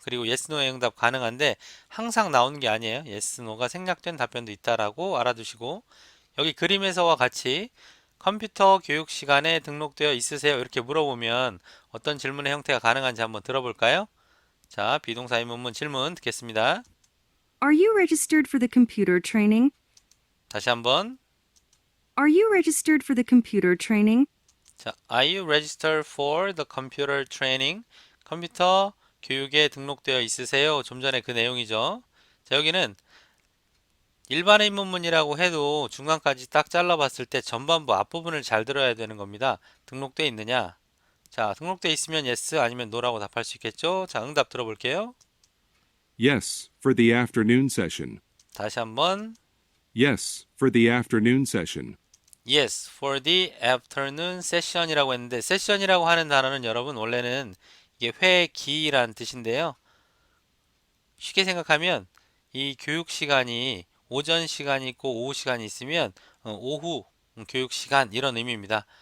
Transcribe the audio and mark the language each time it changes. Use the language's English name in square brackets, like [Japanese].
[Korean] 그리고 yes, no의 응답 가능한데 항상 나오는 게 아니에요. yes, no가 생략된 답변도 있다라고 알아두시고 여기 그림에서와 같이 컴퓨터 교육 시간에 등록되어 있으세요? 이렇게 물어보면 어떤 질문의 형태가 가능한지 한번 들어볼까요? 자, 비동사 의문문 질문 듣겠습니다. [English] Are you registered for the computer training? [Korean] 다시 한번. [English] Are you registered for the computer training? 자, Are you registered for the computer training? [Korean] 컴퓨터 교육에 등록되어 있으세요? 좀 전에 그 내용이죠. 자, 여기는 일반 의문문이라고 해도 중간까지 딱 잘라봤을 때 전반부 앞부분을 잘 들어야 되는 겁니다. 등록되어 있느냐? 자, 등록되어 있으면 yes 아니면 no라고 답할 수 있겠죠? 자, 응답 들어볼게요. [English] Yes, for the afternoon session. [Korean] 다시 한번. [English] Yes, for the afternoon session. Yes, for the afternoon session [Korean] 이라고 했는데 session이라고 하는 단어는 여러분 원래는 이게 회기란 뜻인데요. 쉽게 생각하면 이 교육 시간이 오전 시간이 있고 오후 시간이 있으면 오후 교육 시간 이런 의미입니다.